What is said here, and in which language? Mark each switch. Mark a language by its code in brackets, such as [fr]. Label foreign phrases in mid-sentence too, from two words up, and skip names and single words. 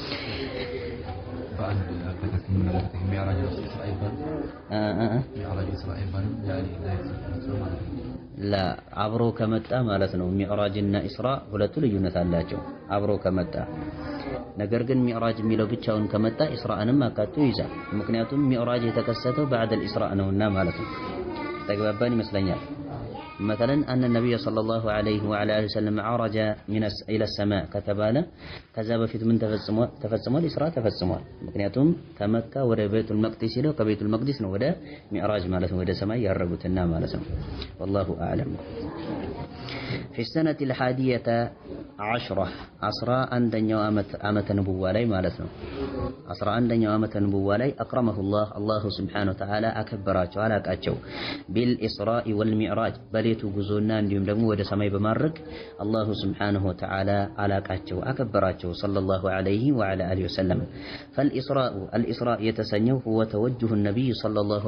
[am] ላ አብሮ ከመጣ ማለት ነው። ሚዕራጅና ኢስራ ሁለቱ ልዩነት አላቸው አብሮ ከመጣ። ነገር ግን ሚዕራጅ የሚለው ብቻውን ከመጣ ኢስራእንም አካቶ ይይዛል። ምክንያቱም ሚዕራጅ የተከሰተው [ar] بعد الإسراء [am] ነውና ማለት ነው። ተግባባን ይመስለኛል። [ar] مثلا أن النبي صلى الله عليه وعلى آله وسلم عرج إلى السماء [am] ከተባለ ከዛ በፊት ምን ተፈጽሟል? ኢስራ ተፈጽሟል። ምክንያቱም ከመካ ወደ ቤቱል መቅዲስ ሄደው ከቤቱል መቅዲስ ነው ወደ ሚዕራጅ ማለት ነው ወደ ሰማይ ያረጉትና ማለት ነው። [ar] والله أعلم. في السنة 11 [am] 11ኛው ዓመተ ንቡዋ ላይ ማለት ነው 11ኛው ዓመተ ንቡዋ ላይ [ar] أكرمه الله الله سبحانه وتعالى [am] አከበራቸው አላቃቸው [ar] بالإسراء والمعراج [am] በሌቱ ጉዞና እንዲሁም ደግሞ ወደ ሰማይ በማድረግ [ar] الله سبحانه وتعالى [am] አላቃቸው አከበራቸው [ar] صلى الله عليه وعلى آله وسلم. فالإسراء الإسراء የተሰኘው هو توجه النبي صلى الله